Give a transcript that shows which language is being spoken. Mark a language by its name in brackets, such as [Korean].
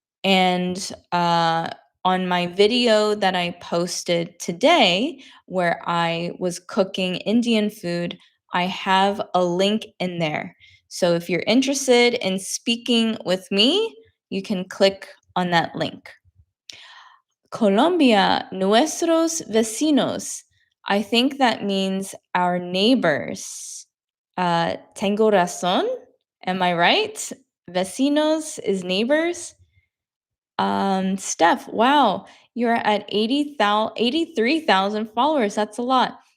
[English] And on my video that I posted today, where I was cooking Indian food, I have a link in there. So if you're interested in speaking with me, you can click on that link. [Spanish] Colombia, nuestros vecinos. [English] I think that means our neighbors. [Spanish] Tengo razón? [English] Am I right? Vecinos is neighbors. Steph, wow, you're at 83,000 followers. That's a lot.